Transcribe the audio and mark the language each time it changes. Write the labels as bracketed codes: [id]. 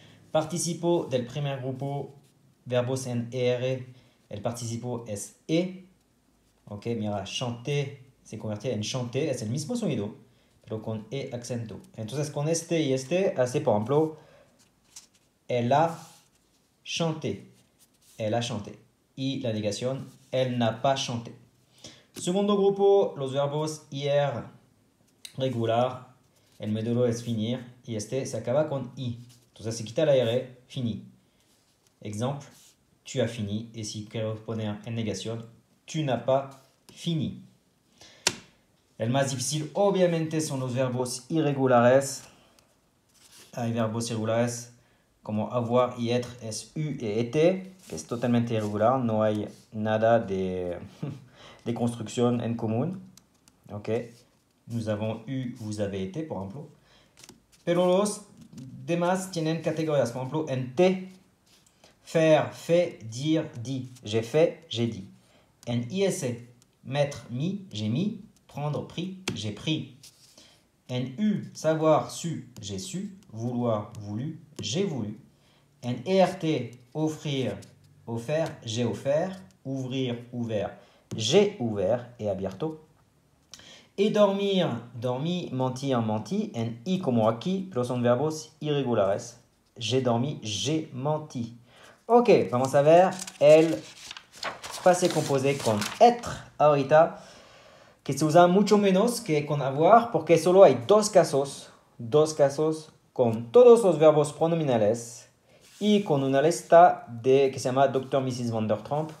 [es] Participo del primer grupo, verbos en ER. El participo es E. Ok, mira, chanter se convierte en chanter. Es el mismo sonido, pero con E acento. Entonces, con este y este, hace, por ejemplo, [fr] elle a chanté. Elle a chanté. [es] Y la negación, [fr] elle n'a pas chanté. [es] Segundo grupo, los verbos ir regular. El método es finir. Y este se acaba con I. Entonces se quita la R, fini. [fr] Exemple, tu as fini. Et [es] si quiero poner en negación, [fr] tu n'as pas fini. [es] El más difícil, obviamente, son los verbos irregulares. Hay verbos irregulares como avoir y être, es U et été, que es totalmente irregular. No hay nada de, de construcción en común. Ok. [fr] Nous avons eu, vous avez été, [es] por ejemplo. Pero los demás tienen categorías. Por ejemplo, en T, faire, fait, dire, dit. [fr] J'ai fait, j'ai dit. En IS, mettre, mis, j'ai mis. Prendre, pris, j'ai pris. En U, savoir, su, j'ai su. Vouloir, voulu, j'ai voulu. En ERT, offrir, offert, j'ai offert. Ouvrir, ouvert, j'ai ouvert. Et à bientôt. Et dormir, dormi, mentir, menti. [es] En I como aquí, pero son verbos irregulares. [fr] J'ai dormi, j'ai menti. [es] Ok, vamos a ver el pase composé con être ahorita, que se usa mucho menos que con avoir, porque solo hay dos casos con todos los verbos pronominales y con una lista que se llama Dr. Mrs. Van der Trump.